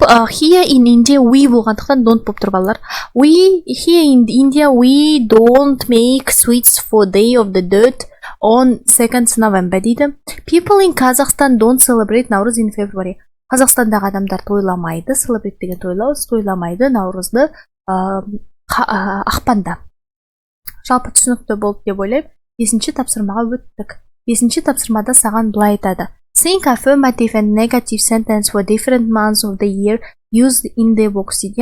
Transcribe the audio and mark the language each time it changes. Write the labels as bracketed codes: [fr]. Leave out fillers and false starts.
[en] Here in India, we [kk] болғандықтан don't болып тұр балалар. [en] Here in India, we don't make sweets for Day of the Dead on 2nd November дейді. People in Kazakhstan don't celebrate Nauruz in February. [kk] Қазақстандағы адамдар тойламайды, celebrate деген тойламайды Наурызды ақпанда. Жалпы түсінікті болды деп ойлаймын. 5-ші тапсырмаға өттік. 5-ші тапсырмада саған былай айтады. [en] Think affirmative and negative sentence for different months of the year used in the box.